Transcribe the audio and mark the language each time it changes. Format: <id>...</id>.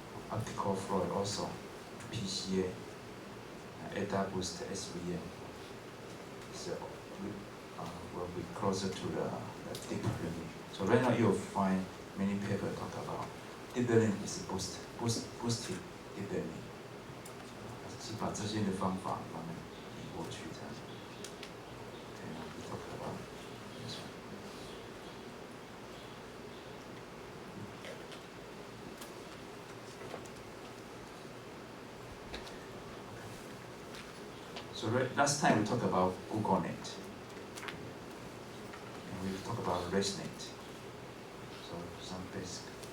<en>Optical flow also, PCA, ADA boost SVM. So will be closer to the deep learning. So right now you'll find many papers talk about deep learning is boosted deep learning.</en> <zh>是把这些的方法慢慢移过去这样。</zh> <en>Okay, now we talk about this one. So last time we talked about GoogleNet, and we talked about ResNet. So some basic.</en>